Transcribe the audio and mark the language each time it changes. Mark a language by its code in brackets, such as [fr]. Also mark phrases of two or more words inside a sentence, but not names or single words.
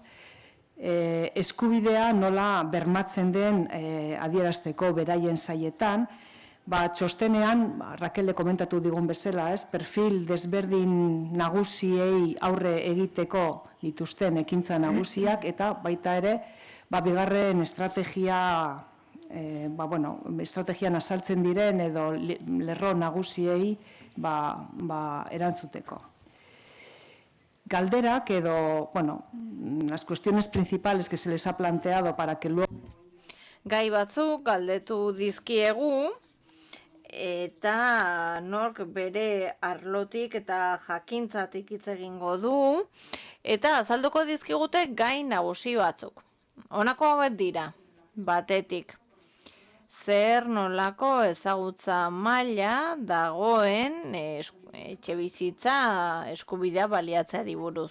[eu] Eskubidea nola bermatzen den adierazteko beraien saietan, txostenean, Raquel komentatu digun bezala, perfil desberdin nagusiei aurre egiteko dituzten ekintza nagusiak, eta baita ere, bigarren estrategian azaltzen diren edo lerro nagusiei erantzuteko. Galderak edo, [es] las cuestiones principales que se les ha planteado para que luego... [eu] Gai batzuk galdetu dizkiegu, eta nork bere arlotik eta jakintzatik hitz egingo du, eta azalduko dizkigute gai nagusi batzuk. Honako hauek dira, batetik, zer nolako ezagutza maila dagoen etxebizitza eskubidea baliatzeari buruz.